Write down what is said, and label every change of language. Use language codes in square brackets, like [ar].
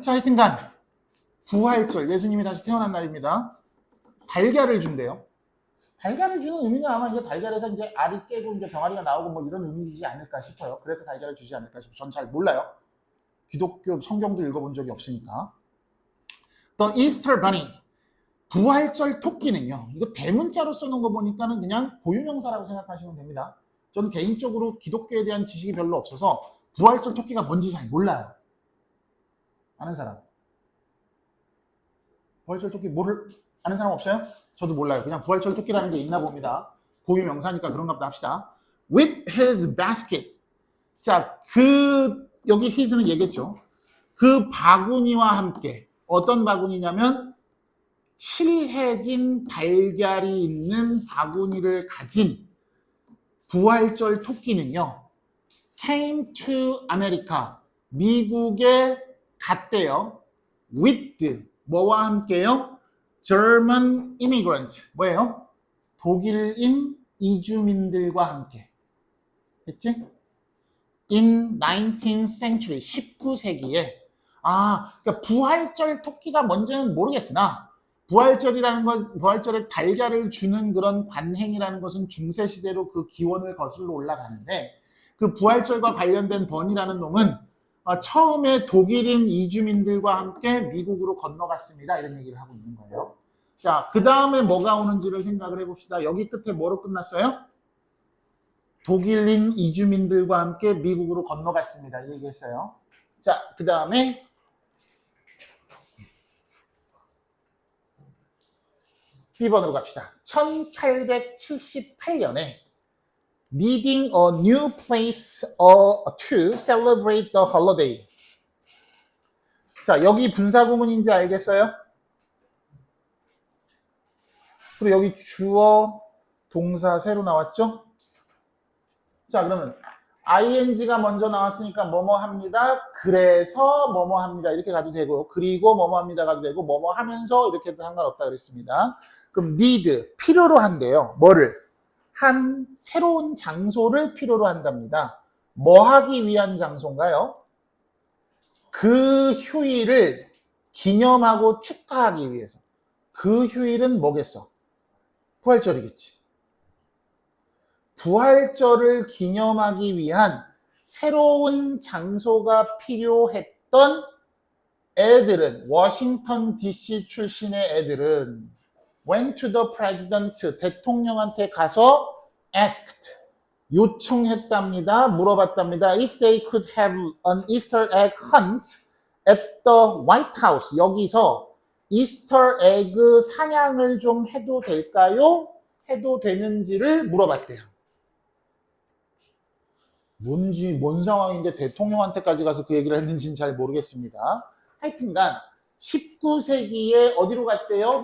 [ko] 자, 하여튼간 부활절, 예수님이 다시 태어난 날입니다. 달걀을 준대요. 달걀을 주는 의미는 아마 이제 달걀에서 이제 알이 깨고 이제 병아리가 나오고 뭐 이런 의미이지 않을까 싶어요. 그래서 달걀을 주지 않을까 싶어요. 전 잘 몰라요. 기독교 성경도 읽어본 적이 없으니까. [en] The Easter Bunny, [ko] 부활절 토끼는요. 이거 대문자로 써놓은 거 보니까는 그냥 고유명사라고 생각하시면 됩니다. 저는 개인적으로 기독교에 대한 지식이 별로 없어서 부활절 토끼가 뭔지 잘 몰라요. 아는 사람? 부활절 토끼 아는 사람 없어요? 저도 몰라요. 그냥 부활절 토끼라는 게 있나 봅니다. 고유명사니까 그런가 보다 합시다. [en] With his basket. [ko] 자, 여기 his는 얘기했죠. 그 바구니와 함께. 어떤 바구니냐면 칠해진 달걀이 있는 바구니를 가진 부활절 토끼는요. [en] came to America. [ko] 미국에 갔대요. [en] with [ko] 뭐와 함께요? [en] German immigrant. [ko] 뭐예요? 독일인 이주민들과 함께. 됐지? [en] In 19th century, [ko] 19세기에. 그러니까 부활절 토끼가 뭔지는 모르겠으나 부활절이라는 건 부활절에 달걀을 주는 그런 관행이라는 것은 중세시대로 그 기원을 거슬러 올라가는데 그 부활절과 관련된 번이라는 놈은 처음에 독일인 이주민들과 함께 미국으로 건너갔습니다. 이런 얘기를 하고 있는 거예요. 자, 그 다음에 뭐가 오는지를 생각을 해봅시다. 여기 끝에 뭐로 끝났어요? 독일인 이주민들과 함께 미국으로 건너갔습니다. 이 얘기했어요. 자, 그 다음에 B번으로 갑시다. 1878년에 [en] needing a new place to celebrate the holiday. [ko] 자, 여기 분사구문인지 알겠어요? 그리고 여기 주어, 동사 새로 나왔죠? 자, 그러면 ing가 먼저 나왔으니까 뭐뭐 합니다. 그래서 뭐뭐 합니다. 이렇게 가도 되고, 그리고 뭐뭐 합니다 가도 되고, 뭐뭐 하면서 이렇게 해도 상관없다 그랬습니다. 그럼 need, 필요로 한대요. 뭐를? 한 새로운 장소를 필요로 한답니다. 뭐 하기 위한 장소인가요? 그 휴일을 기념하고 축하하기 위해서. 그 휴일은 뭐겠어? 부활절이겠지. 부활절을 기념하기 위한 새로운 장소가 필요했던 애들은, 워싱턴 DC 출신의 애들은 [en] went to the president, [ko] 대통령한테 가서 [en] asked, [ko] 요청했답니다. 물어봤답니다. [en] If they could have an Easter egg hunt at the White House. [ko] 여기서 이스터 에그 사냥을 좀 해도 될까요? 해도 되는지를 물어봤대요. 뭔 상황인데 대통령한테까지 가서 그 얘기를 했는지는 잘 모르겠습니다. 하여튼간 19세기에 어디로 갔대요?